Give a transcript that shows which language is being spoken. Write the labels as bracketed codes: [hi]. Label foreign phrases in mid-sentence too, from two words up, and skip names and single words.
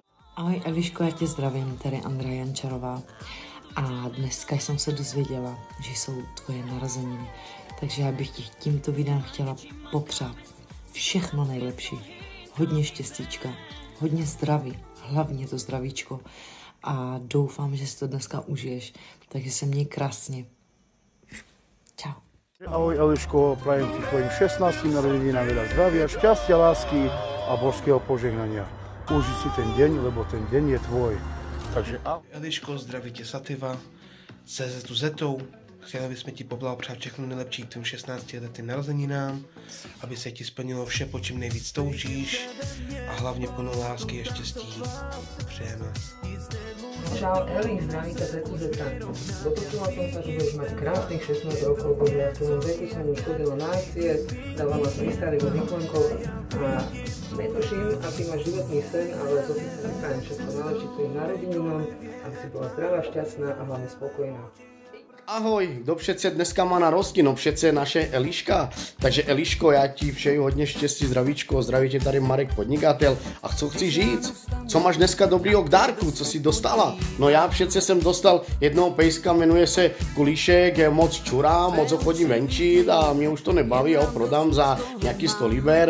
[cs] Ahoj Eliško, já tě zdravím, tady Andrea Jančarová a dneska jsem se dozvěděla, že jsou tvoje narozeniny, takže já bych ti tímto videem chtěla popřát všechno nejlepší, hodně štěstíčka, hodně zdraví, hlavně to zdravíčko a doufám, že si to dneska užiješ, takže se měj krásně. Čau. [sk] Ahoj Eliško, prajem ti tvojim 16. narodeninám veľa zdravia, šťastia, lásky a božského požehnania. Užij si ten deň, lebo ten deň je tvoj. Takže ahoj. [cs] Eliško, zdraví tě Sativa, se tu Zetou. Chtěli bychom ti poblahopřát všechno nejlepší k tvým 16 letým narozeninám, aby se ti splnilo vše, po čím nejvíc toužíš a hlavně plno lásky a štěstí. Přejeme. [sk] Čau Eli, zdraví ťa Zetu Zeta. Dopočula som sa, že budeš mať krásnych 16 rokov, bože ja v tvojom veku som už chodila na akcie, dávala som výstavy od výklonkov a netuším, aký máš životný sen, ale to si prajem všetko najlepšie k tvojim narodeninám, aby si bola zdravá, šťastná a hlavne spokojná. [cs] Ahoj, kdo přece dneska má narozky? No přece naše Eliška. Takže Eliško, já ti přeju hodně štěstí, zdravíčko, zdraví tě tady Marek podnikatel. A co chci říct? Co máš dneska dobrýho k dárku? Co jsi dostala? No já přece jsem dostal jednoho pejska, jmenuje se Kulíšek, je moc čurá, moc ho chodím venčit a mě už to nebaví, ho prodám za nějaký 100 liber.